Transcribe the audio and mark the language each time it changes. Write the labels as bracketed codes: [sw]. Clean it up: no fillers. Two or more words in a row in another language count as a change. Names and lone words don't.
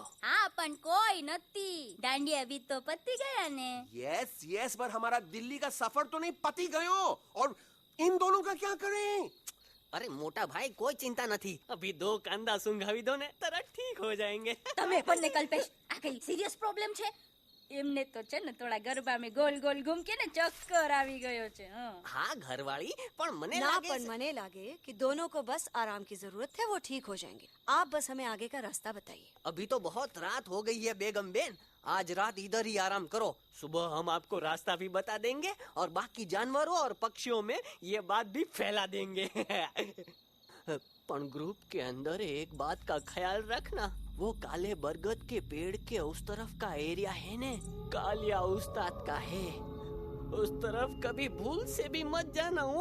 [gu] હા પણ કોઈ નથી, દાંડિયા [hi] भी तो [gu] પતી ગયા ને। [en] yes yes, [hi] पर हमारा दिल्ली का सफर तो नहीं [gu] પતી ગયો, [hi] और इन दोनों का क्या करें? अरे मोटा भाई कोई चिंता नहीं, अभी 2 कांदा सुंघावी दो ने तरत ठीक हो जाएंगे। [gu] તમે પણ ને કલ્પેશ, આ કઈ [en] serious problem [gu] છે? એમને તો છે ને થોડા ગરબામાં [hi] गोल गोल घूम के [gu] ને ચક્કર આવી ગયો છે। [hi] हाँ घरवाली, पर मने ना लागे पर मने लागे कि दोनों को बस आराम की जरूरत है, वो ठीक हो जाएंगे। आप बस हमें आगे का रास्ता बताइए। अभी तो बहुत रात हो गई है बेगम बेन, आज रात इधर ही आराम करो, सुबह हम आपको रास्ता भी बता देंगे और बाकी जानवरों और पक्षियों में ये बात भी फैला देंगे। पर ग्रुप के अंदर एक बात का ख्याल रखना, वो काले बरगद के पेड़ के उस तरफ का एरिया है ने, कालिया उस्ताद का है, उस तरफ कभी भूल से भी मत जाना।